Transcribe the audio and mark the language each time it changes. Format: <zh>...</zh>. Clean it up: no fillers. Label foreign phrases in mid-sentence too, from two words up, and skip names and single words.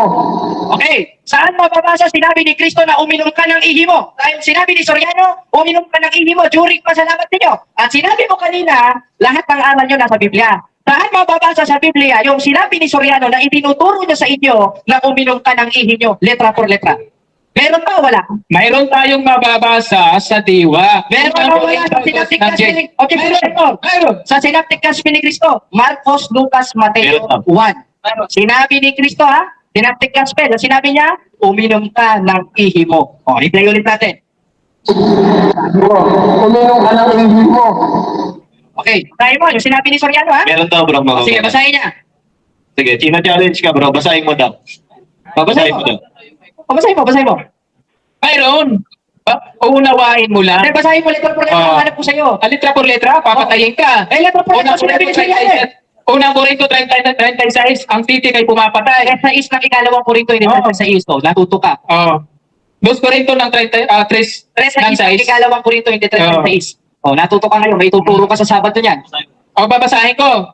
<tl>Okay, saan mababasa sinabi ni Kristo na uminom ka ng ihi mo? Dahil sinabi ni Soriano, uminom ka ng ihi mo during pasalamat ninyo. At sinabi mo kanina, lahat ng aral nyo nasa Biblia. Saan mababasa sa Biblia yung sinabi ni Soriano na itinuturo niya sa inyo na uminom ka ng ihi nyo,</tl> <es>letra por letra?</es> <tl>Meron ba o wala? Mayroon tayong mababasa sa diwa. Meron ba wala sa</tl> <en>Synoptic Gospel?</en> <tl>Okay, Mayroon. sa</tl> <en>Synoptic Gospel</en> <tl>ni Kristo, Marcos, Lucas, Mateo Meron. 1. Sinabi ni Kristo ha,</tl> <en>Synoptic Gospel,</en> <tl>sinabi niya, uminom ka ng ihi mo. O, i-play ulit natin. Sabi ko, uminom ka ng ihi mo. Okay, tayo mo, yung sinabi ni Soriano ha? Meron daw bro mga. Sige, basahin niya. Sige, challenge ka bro, basahin mo daw. Basahin mo daw. O, basahin mo. Mayroon. Uunawain mo lang. Hindi, basahin mo</tl> <es>letra por letra,</es> <tl>Ah. hanap ko sa'yo.</tl> <es>Letra por letra,</es> <tl>papatayin ka.</tl> <es>Eh, letra por letra,</es> <tl>sinabi ni Soriano eh. Unang Korinto 36, ang titik ay pumapatay. Sa is ng ikalawang Korinto, hindi Oo. sa is, to, natuto ka. Oh. 2 Korinto ng 3 Tres sa ng is ng 6. ikalawang Korinto, hindi tres Oo. sa is. O, natuto ka ngayon, may tuturo ka sa Sabado niyan. O, babasahin ko.</tl>